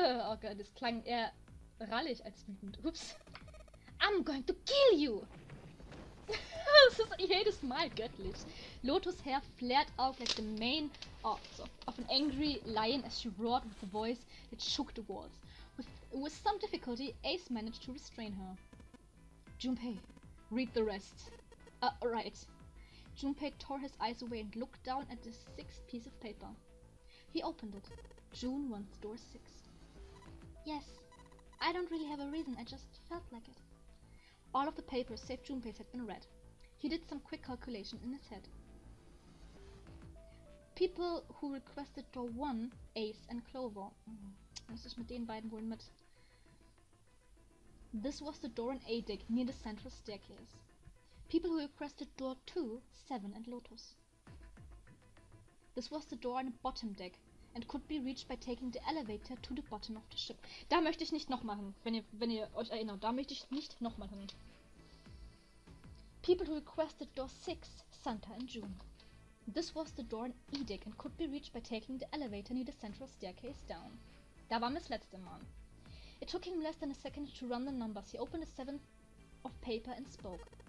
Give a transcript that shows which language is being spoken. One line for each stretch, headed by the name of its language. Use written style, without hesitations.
German: Oh Gott, das klang eher rallig als wütend. Ups.
English: I'm going to kill you!
German: Das ist jedes Mal göttlich.
English: Lotus' hair flared out like the mane of an angry lion as she roared with a voice that shook the walls. With some difficulty, Ace managed to restrain her. Junpei, read the rest. Right. Junpei tore his eyes away and looked down at the 6th piece of paper. He opened it. June wants door 6. Yes. I don't really have a reason, I just felt like it. All of the papers save Junpei's had been read. He did some quick calculation in his head. People who requested door 1, Ace and Clover.
German: Was ist mit den beiden wohl mit?
English: This was the door in A deck near the central staircase. People who requested door 2, 7 and Lotus. This was the door in the bottom deck and could be reached by taking the elevator to the bottom of the ship.
German: Da möchte ich nicht nochmal hin, wenn ihr euch erinnert. Da möchte ich nicht nochmal hin.
English: People who requested door 6, Santa and June. This was the door in E deck and could be reached by taking the elevator near the central staircase down.
German: Da war das letzte Mal.
English: It took him less than a second to run the numbers. He opened a 7 of paper and spoke.